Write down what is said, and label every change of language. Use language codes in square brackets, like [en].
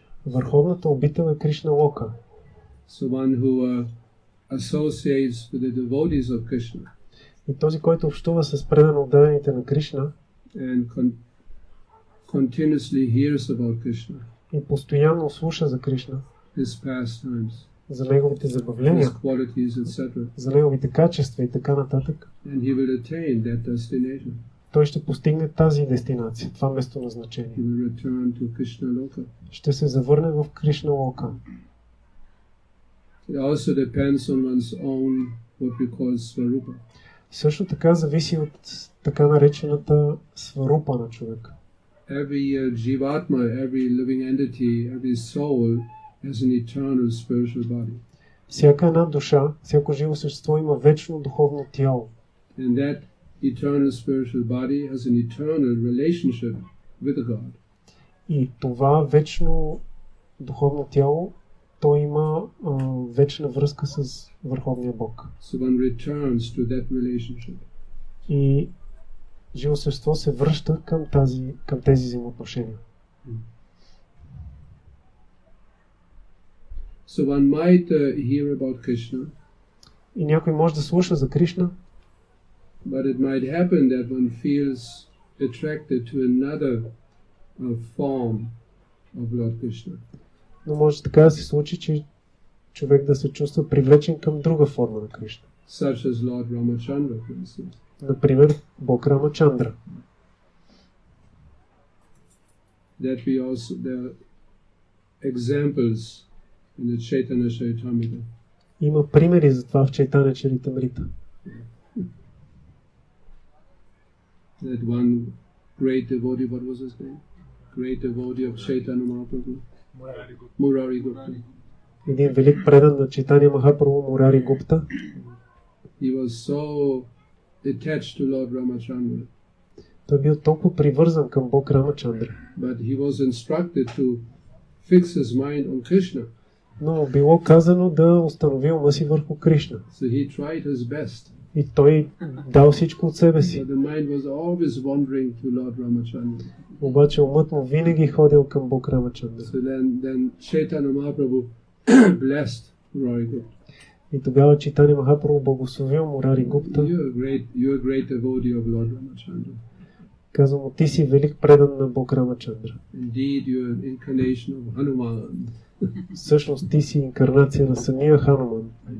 [bg] Върховната обител е Кришна Лока. [en] So one who associates with the devotees of Krishna. [bg] И този, който общува с предано отдадените на Кришна [en] and continuously hears about Krishna. [bg] И постоянно слуша за Кришна. [en] His pastimes. [bg] За неговите забавления. [en] His qualities, etc. [bg] За неговите качества и така нататък. [en] And he will attain that destination. [bg] Той ще постигне тази дестинация, това местоназначение. [en] He will return to Krishna Loka. [bg] Ще се завърне в Кришна Лока. [en] It also depends on one's own what we call svarupa. [bg] Също така зависи от така наречената сварупа на човека. [en] Every jivatma, every living entity, every soul has an eternal spiritual body. [bg] Всяка една душа, всяко живо същество има вечно духовно тяло. [en] And that eternal spiritual body has an eternal relationship with God. [bg] И това вечно духовно тяло, то има вечна връзка с Върховния Бог. [en] So one returns to that relationship. [bg] И живо същество се връща към тези взаимоотношения. [en] So one might hear about Krishna. [bg] И някой може да слуша за Кришна. [en] But it might happen that one feels attracted to another form of Lord Krishna. [bg] Но може така да се случи, че човек да се чувства привлечен към друга форма на Кришна. [en] Such as Lord Ramachandra, for instance. [bg] Например, Бог Рамачандра. [en] That we also there are examples in the Chaitanya Charitamrita. [bg] Има примери за това в Чайтаня Чаритамрита. [en] That one great devotee, what was his name? Great devotee of Chaitanya Mahaprabhu. Murari Gupta. [bg] Един велик предан на Чайтаня Махапрабху, Мурари Гупта. [en] He was so attached to Lord Ramachandra. [bg] Той бил толкова привързан към Бог Рамачандра. [en] But he was instructed to fix his mind on Krishna. [bg] Но било казано да установи ума си върху Кришна. [en] So he tried his best. [bg] И той дал всичко от себе си. [en] But the mind was always wandering to Lord Ramachandra. [bg] Обаче умът му винаги ходил към Бог Рамачандра. [en] So then Chaitanya Mahaprabhu blessed Murari Gupta. [bg] И тогава Чайтаня Махапрабху благословил Мурари Гупта. [en] You're a great devotee of Lord Ramachandra. [bg] Каза му, ти си велик предан на Бог Рамачандра. [en] Indeed, you're an incarnation of Hanuman. [bg] Всъщност ти си инкарнация на самия Хануман.